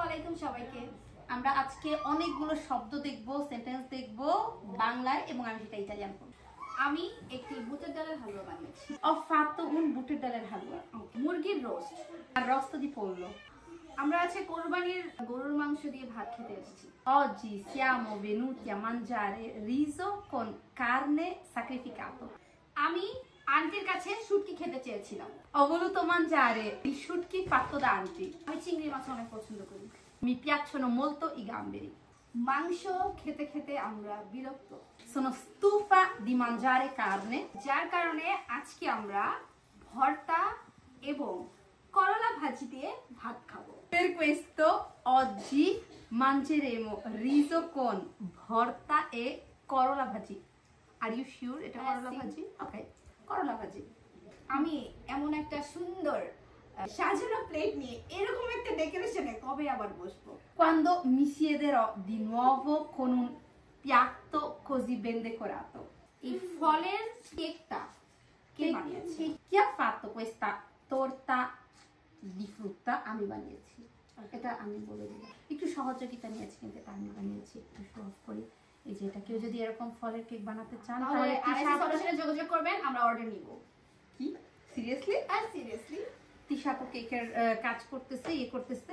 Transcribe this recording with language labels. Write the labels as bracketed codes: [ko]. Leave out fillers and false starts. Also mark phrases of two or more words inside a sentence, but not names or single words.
[bn] আলাইকুম সবাইকে। আমরা আজকে অনেকগুলো শব্দ দেখব, সেন্টেন্স দেখব বাংলায় এবং আমি সেটা ইতালিয়ান করব। আমি একটি বুটের ডালের হালুয়া বানিয়েছি। [it] Ho fatto un [bn] বুটের ডালের হালুয়া, মুরগির রোস্ট [it] আর rosto di pollo। [bn] আমরা আছে কোরবানির গরুর মাংস দিয়ে ভাত খেতে এসেছি। [it] Oggi siamo venuti a mangiare riso con carne sacrificato। [bn] আমি আন্টির কাছে শুটকি খেতে চেয়েছিলাম। [it] Ho voluto mangiare i sciutchi fatto da auntie। [bn] আমি চিংড়ি মাছ অনেক পছন্দ করি। [it] Mi piacciono molto i gamberi। [bn] মাংস খেতে খেতে আমরা বিরক্ত। [it] Sono stufa di mangiare carne। [bn] যার কারণে আজকে আমরা ভর্তা এবং করলা ভাজি দিয়ে ভাত খাবো। [it] Per questo oggi mangeremo riso con ভর্তা e [bn] করলা ভাজি। [en] Are you sure [bn] এটা করলা ভাজি? Okay, করলা ভাজি। আমি এমন একটা সুন্দর সাজানো প্লেট নিয়ে এরকম একটা ডেকোরেশনে কবে আবার বসবো? [it] Quando mi siederò di nuovo con un piatto così ben decorato। [bn] এই ফলের কেকটা কে বানিয়েছে? [it] Chi ha fatto questa torta di frutta? [bn] আমি বানিয়েছি। এটা আমি বলে দিলাম। একটু সহযোগিতা নিয়েছি কিন্তু এটা আমি বানিয়েছি। একটু সহজ করি। এই যে এটা কেউ যদি এরকম ফলের কেক বানাতে চান তাহলে আরএসএস সলিউশনে যোগাযোগ করবেন, আমরা অর্ডার নিব। কি সিরিয়াসলি? আর সিরিয়াসলি তিশাপু কেকের কাজ করতেছে, করতেছে।